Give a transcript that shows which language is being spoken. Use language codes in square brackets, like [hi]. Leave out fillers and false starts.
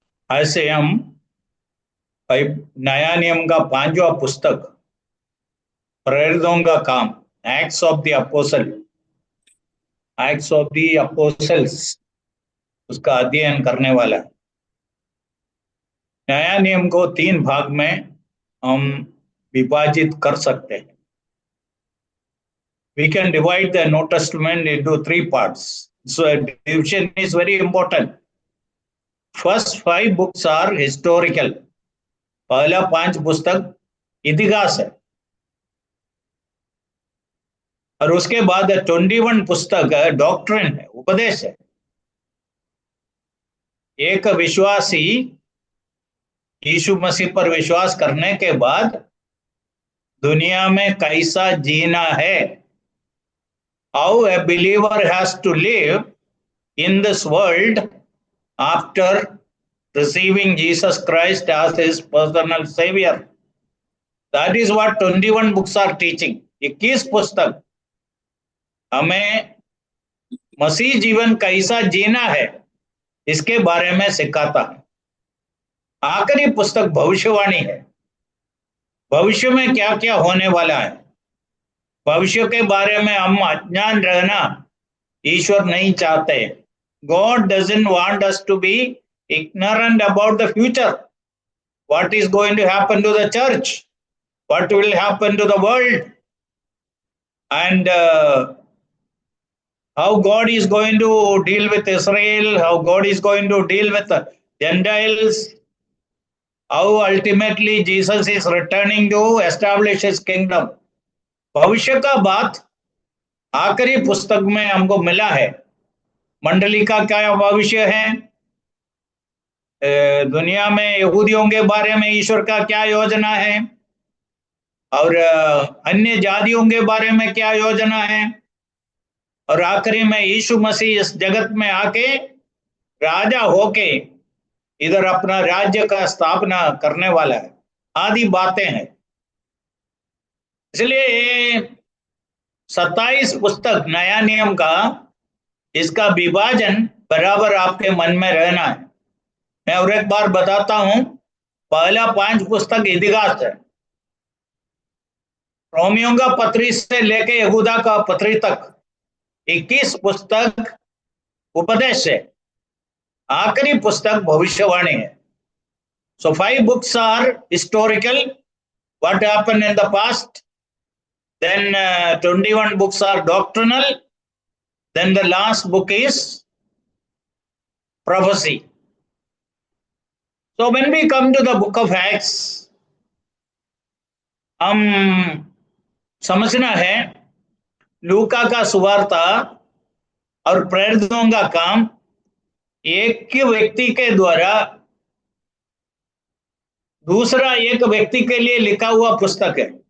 [hi] ऐसे हम नया नियम का 5वां पुस्तक प्रेरितों का काम, acts of the apostle, acts of the apostles, उसका अध्ययन करने वाला है। नया नियम को 3 भाग में हम विभाजित कर सकते हैं। [en] We can divide the New Testament into 3 parts. So division is very important. First 5 books are historical. [hi] पहला 5 पुस्तक इतिहास है, और उसके बाद 21 पुस्तक डॉक्ट्रिन है, उपदेश है। एक विश्वासी यीशु मसीह पर विश्वास करने के बाद दुनिया में कैसा जीना है, [en] how a believer has to live in this world after receiving Jesus Christ as his personal savior. That is what 21 books are teaching. [hi] 21 पुस्तक हमें मसीह जीवन कैसा जीना है इसके बारे में सिखाता है। आखिरी पुस्तक भविष्यवाणी है। भविष्य में क्या क्या होने वाला है, भविष्य के बारे में हम अज्ञान रहना ईश्वर नहीं चाहते। [en] God doesn't want us to be ignorant about the future. What is going to happen to the church? What will happen to the world? And how God is going to deal with Israel, how God is going to deal with the Gentiles, how ultimately Jesus is returning to establish his kingdom. [hi] भविष्य का बात आखिरी पुस्तक में हमको मिला है। मंडली का क्या भविष्य है, दुनिया में यहूदियों के बारे में ईश्वर का क्या योजना है, और अन्य जातियों के बारे में क्या योजना है, और आखिरी में यीशु मसीह इस जगत में आके राजा होके इधर अपना राज्य का स्थापना करने वाला है। आदि बातें हैं। इसलिए 27 पुस्तक नया नियम का, इसका विभाजन बराबर आपके मन में रहना है। मैं और एक बार बताता हूं। पहला 5 पुस्तक इतिहास है। रोमियों का पत्री से लेके यहूदा का पत्री तक 21 पुस्तक उपदेश है। आखिरी पुस्तक भविष्यवाणी है। [en] So 5 books are historical, what happened in the past. Then 21 books are doctrinal. Then the last book is prophecy. So when we come to the book of Acts, [hi] हम समझना है लूका का सुवार्ता और प्रेरितों का काम एक व्यक्ति के द्वारा दूसरा एक व्यक्ति के लिए लिखा हुआ पुस्तक है।